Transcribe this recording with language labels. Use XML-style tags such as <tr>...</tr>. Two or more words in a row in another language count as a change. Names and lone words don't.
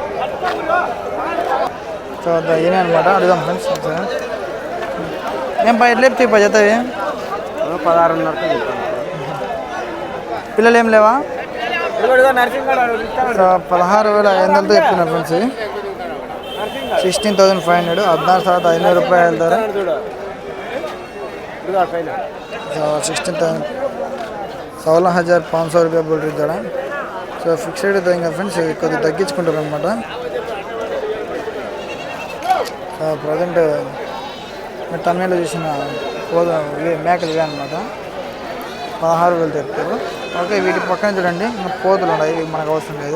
<te>సో ఈయన అనమాట, అడుగుదాం ఫ్రెండ్స్. ఏం ఎట్లా చెప్తే జతవి? 16,500. పిల్లలు ఏం లేవా? సో 16,500 చెప్తున్నారు ఫ్రెండ్స్.</te> <kn>16,500 16,500 ರೂಪಾಯಿ ಹೇಳ್ತಾರೆ.</kn> <hi>సో 16,500 రూపాయలు बोल रही है.</hi> <te>సో ఫిక్స్డ్ అయితే ఇంకా ఫ్రెండ్స్ కొద్దిగా తగ్గించుకుంటారు అనమాట. సో ప్రజెంట్ మీరు తమిళలో చూసిన మేకలు ఇవే అనమాట. 16,000 చెప్తారు. ఓకే వీటి పక్కన చూడండి పోతులు ఉన్నాయి, ఇవి మనకు అవసరం లేదు.</te>